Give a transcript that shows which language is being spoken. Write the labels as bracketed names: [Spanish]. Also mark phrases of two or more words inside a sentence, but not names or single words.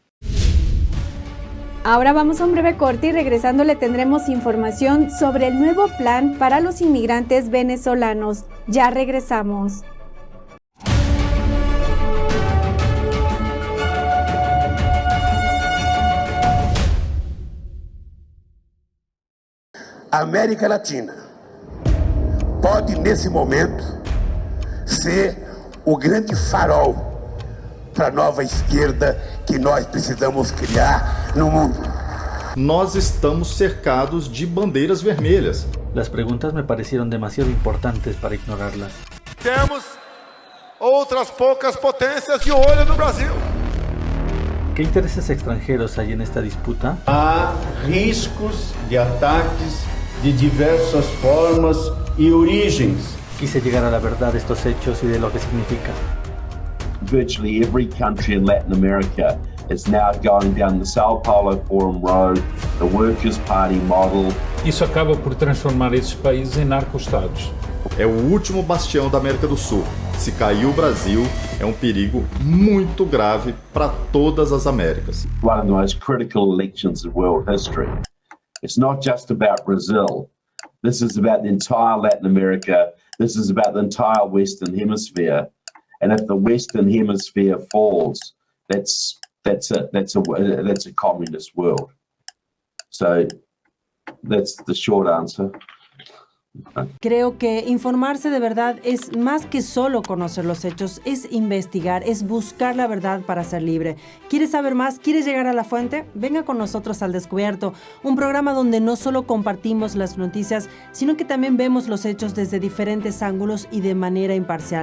[Spanish] Ahora vamos a un breve corte y regresando le tendremos información sobre el nuevo plan para los inmigrantes venezolanos. Ya regresamos. [Portuguese] A América Latina pode, nesse momento, ser o grande farol para a nova esquerda que nós precisamos criar no mundo. Nós estamos cercados de bandeiras vermelhas. [Spanish] Las preguntas me parecieron demasiado importantes para ignorarlas. [Portuguese] Temos outras poucas potências de olho no Brasil. [Spanish] ¿Qué intereses extranjeros hay en esta disputa? [Portuguese] Há riscos de ataques de diversas formas e origens. [Spanish] Quise llegar a la verdad de estos hechos y de lo que significa. [English] Virtually every country in Latin America is now going down the Sao Paulo Forum Road, the Workers' Party model. [Portuguese] Isso acaba por transformar esses países em narco-estados. É o último bastião da América do Sul. Se cair o Brasil, é perigo muito grave para todas as Américas. [English] One of the most critical elections in world history. It's not just about Brazil. This is about the entire Latin America. This is about the entire Western Hemisphere. And if the Western Hemisphere falls, that's a communist world. So that's the short answer. [Spanish] Creo que informarse de verdad es más que solo conocer los hechos, es investigar, es buscar la verdad para ser libre. ¿Quieres saber más? ¿Quieres llegar a la fuente? Venga con nosotros al Descubierto, un programa donde no solo compartimos las noticias, sino que también vemos los hechos desde diferentes ángulos y de manera imparcial.